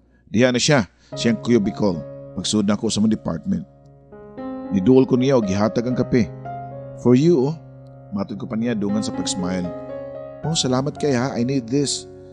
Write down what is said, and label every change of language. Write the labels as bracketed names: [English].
[Cebuano] Diha na siya, siyang cubicle. Magsud na ako sa mong department. Niduol ko niya o gihatag ang kape. [English] For you, oh. [Cebuano] Matod ko pa niya dungan sa pag-smile. [English] Oh, [Cebuano] salamat kay ha, [English] I need this.